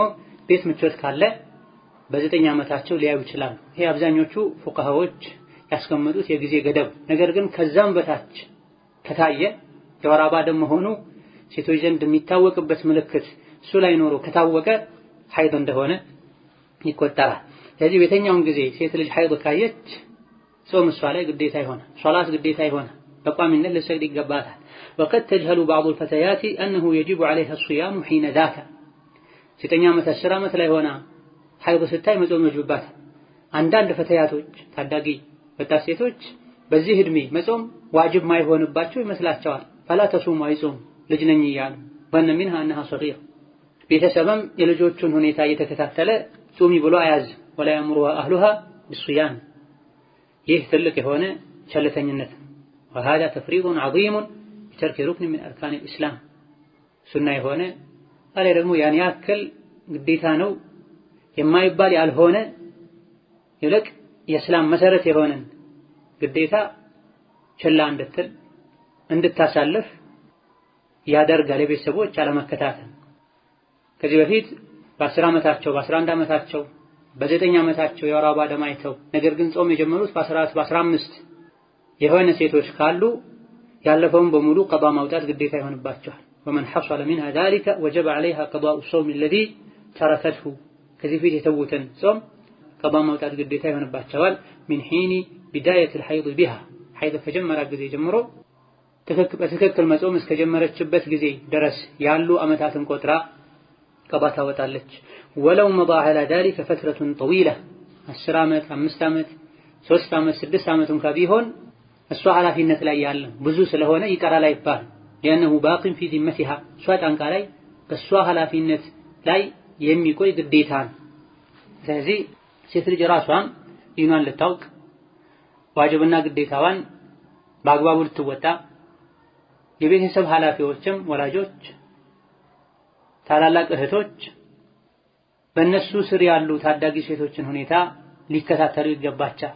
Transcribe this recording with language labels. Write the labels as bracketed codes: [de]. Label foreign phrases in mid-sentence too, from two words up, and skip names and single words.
[am] ቤት ምቾት ካለ በ9 ዓመታቸው ሊያዩ ይችላሉ። ይሄ አብዛኞቹ ፉቃሃዎች ያስቀመጡት የጊዜ ገደብ። ነገር ግን ከዛም በታች ከታየ የወር አበባ ደም መሆኑ ሴቶች ዘንድ የሚታወቅበት ምልክት እሱ ላይ ኖሮ ከታወቀ ሐይድ እንደሆነ ይቆጠራል። ስለዚህ በየትኛውም ጊዜ ሴት ልጅ ሐይድ ካየች ጾም እሷ ላይ ግዴታ ይሆናል። ሶላት ግዴታ ይሆናል። በቋሚነት ልትሰግድ ይገባታል። [ar] وقد تجهل بعض الفتيات أنه يجب عليها الصيام حين ذاك [am] 9 ዓመት 10 ዓመት ላይ ሆና ሐይድ ስታይ መጾም ይወጅባታል። አንዳንድ ፈተያቶች ታዳጊ ወጣት ሴቶች በዚህ እድሜ መጾም ዋጅብ ማይሆንባቸው ይመስላቸዋል። [ar] فلا تصوم [am] አይጾም ልጅ ነኝ እያሉ ወነ [ar] منها انها صغيرة [am] ቤተሰብም የልጆቹን ሁኔታ እየተከታተለ ጾሚ ብሎ አያዝ [ar] ولا يأمرها أهلها بالصيام [am] ይህ ትልቅ የሆነ ቸልተኝነት [ar] وهذا تفريط عظيم بترك ركن من أركان الإسلام [am] ሱና የሆነ አለ ደግሞ ያን ያክል ግዴታ ነው የማይባል ያልሆነ ይልቅ የእስላም መሰረት የሆነን ግዴታ ችላ እንድታሳልፍ ያደርጋል። የቤተሰቦች አለመከታተል ከዚህ በፊት በ10 ዓመታቸው በ11 ዓመታቸው በ9 ዓመታቸው የወር አበባ ደም አይተው ነገር ግን ጾም የጀመሩት በ14 በ15 የሆነ ሴቶች ካሉ ያለፈውን በሙሉ ቀዷ ማውጣት ግዴታ ይሆንባቸዋል። [ar] ومن حصل منها ذلك وجب عليها قضاء الصوم الذي تركته [am] ከዚህ ፊት የተውትን ጾም ቀዷ ማውጣት ግዴታ ይሆንባቸዋል። [ar] من حين بداية الحيض بها [am] ሐይድ ከጀመረ ጊዜ ጀምሮ በትክክል መጾም እስከጀመረችበት ጊዜ ድረስ ያሉ ዓመታትን ቆጥራ ቀዷ ታወጣለች። [ar] ولو مضى على ذلك فترة طويلة [am] 10 ዓመት 5 ዓመት 3 ዓመት 6 ዓመት እንኳን ቢሆን እሷ ኃላፊነት ላይ ያለ ብዙ ስለሆነ ይቀራል አይባል። [ar] لأنه باق في ذمتها [am] እሷ ጫንቃ ላይ በእሷ ኃላፊነት ላይ የሚቆይ ግዴታ ነው። ስለዚህ ሴት ልጅ ራሷን ዲኗን ልታውቅ ዋጅብና ግዴታዋን በአግባቡ ልትወጣ የቤተሰብ ኃላፊዎችም ወላጆች፣ ታላላቅ እህቶች በእነሱ ስር ያሉ ታዳጊ ሴቶችን ሁኔታ ሊከታተሉ ይገባቸዋል።